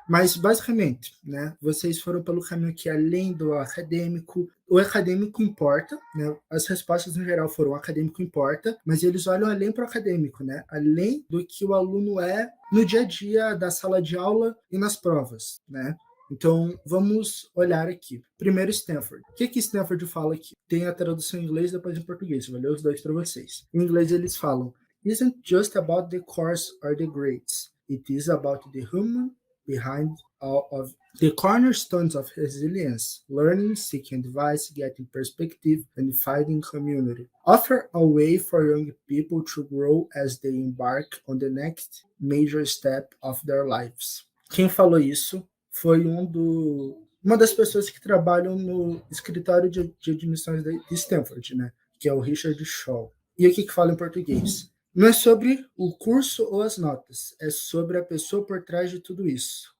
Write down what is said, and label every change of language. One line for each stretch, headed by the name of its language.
Portuguese: Mas, basicamente, né, vocês foram pelo caminho que além do acadêmico, o acadêmico importa, né, as respostas no geral foram o acadêmico importa, mas eles olham além para o acadêmico, né, além do que o aluno é no dia a dia da sala de aula e nas provas, né. Então, vamos olhar aqui. Primeiro, Stanford. O que Stanford fala aqui? Tem a tradução em inglês e depois em português. Eu vou ler os dois para vocês. Em inglês, eles falam:
English: isn't just about the course or the grades. It is about the human behind all of the cornerstones of resilience, learning, seeking advice, getting perspective, and finding community. Offer a way for young people to grow as they embark on the next major step of their lives.
Portuguese: Quem falou isso foi uma das pessoas que trabalham no escritório de admissões de Stanford, né? Que é o Richard Shaw. E o que fala em português? Não é sobre o curso ou as notas, é sobre a pessoa por trás de tudo isso.